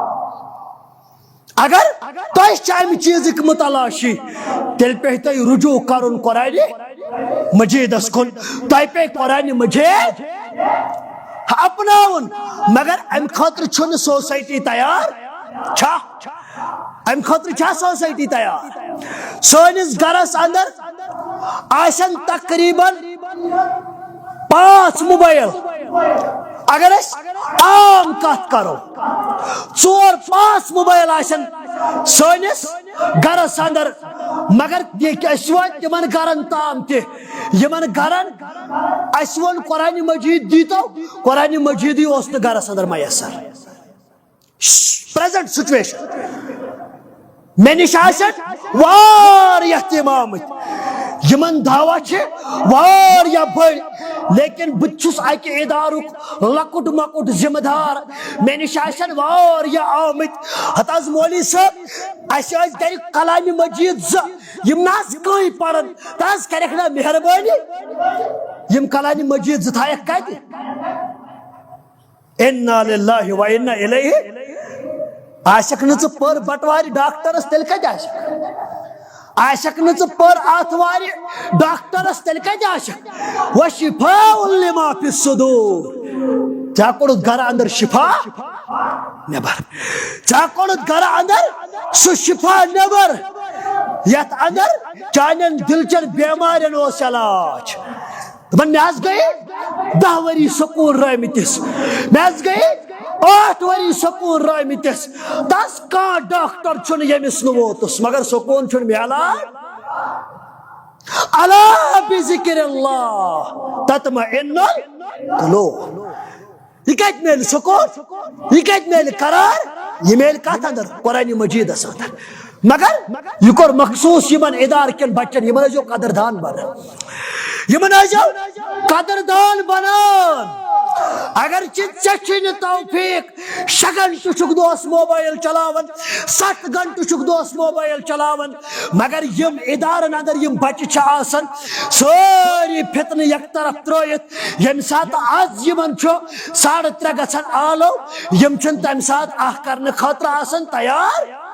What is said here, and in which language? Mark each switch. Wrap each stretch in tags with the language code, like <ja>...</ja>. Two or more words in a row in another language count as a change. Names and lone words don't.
<ks>اگر تۄہہِ چھِ امہِ چیٖزٕکۍ متلاشی تیٚلہِ پیٚیہِ تۄہہِ رجوع کرُن قرآنِ مجیدس کُن تۄہہِ پیٚیہِ قرآنِ مجید اپناوُن مگر امہِ خٲطرٕ چھُنہٕ سوسایٹی تیار چھا امہِ خٲطرٕ چھا سوسایٹی تیار سٲنِس گرس اندر آسن تقریباً 5 موبائل اگر اس عام کت کرو 4-5 موبائل آسن سٲنِس گرس اندر مگر تمن گرن تام تمن گرن اس ون قرآن مجید دیتو قرآن مجیدی اوس نہٕ گرس اندر میسر</ks> <en>present situation</en> <ks>مے نش واریاہ تِم آمٕتۍ یمن دعوا واریاہ بڑ لیکن بہٕ چھُس اکہِ ادارُک لۄکُٹ مۄکُٹ ذمہ دار مے نش واریاہ آمٕتۍ ہتہٕ حظ مولوی صٲب اسہِ ٲسۍ گرِ کلامِ مجید 2 یم نہ حظ کٕہٕنۍ پرن تہٕ حظ کرکھ نا مہربٲنی یم کلامِ مجید 2 تھایکھ کتہِ</ks> <ar>انا للہ و انا الیہ</ar> <ks>آسک نہ ژٕ پٔر بٹوارِ ڈاکٹرس تیٚلہِ کتہِ آسکھ آسک نہ ژٕ پٔر آتھوارِ ڈاکٹرس تیٚلہِ کتہِ آسکھ</ks> <ar>وشفاء لما فی الصدور</ar> <ks>ژےٚ کوٚڑُتھ گرٕ اندر شفا نٮ۪بر ژےٚ کوٚڑُتھ گرٕ اندر سُہ شفا نٮ۪بر یتھ اندر چانٮ۪ن دلچن بٮ۪مارٮ۪ن اوس علاج دپان مےٚ حظ گٔیے 10 ؤری سکوٗل رٲومٕتِس مےٚ حظ گٔیے 8 ؤری سکوٗل رٲومٕتِس تس کانٛہہ ڈاکٹر چھُنہٕ ییٚمِس نہٕ ووتُس مگر سکوٗن چھُنہٕ مِلان</ks> <ar>الا بذکر اللہ تطمئن القلوب</ar> <ks>یہ کتہِ میلہِ سکوٗن یہ کتہِ میلہِ قرار یہ میلہِ کتھ اندر قرآن مجیدس اندر مگر یہ کوٚر مخصوص یمن ادارٕ کٮ۪ن بچن یمن ٲسۍزیو قدردان بنان یمن ٲسۍزیو قدردان بنان اگر ژےٚ چھُے نہٕ توفیق 6 گھنٹہٕ چھُکھ دۄہس موبائل چلاوان 7 گھنٹہٕ چھُکھ دۄہس موبائل چلاوان مگر یم ادارن اندر یم بچہ چھِ آسان سٲری فتنہٕ یک طرف ترٲیِتھ ییٚمہِ ساتہٕ آز یمن چھُ 3:30 گژھان آلو یم چھِنہٕ تمہِ ساتہٕ اکھ کرنہٕ خٲطرٕ آسان تیار</ks>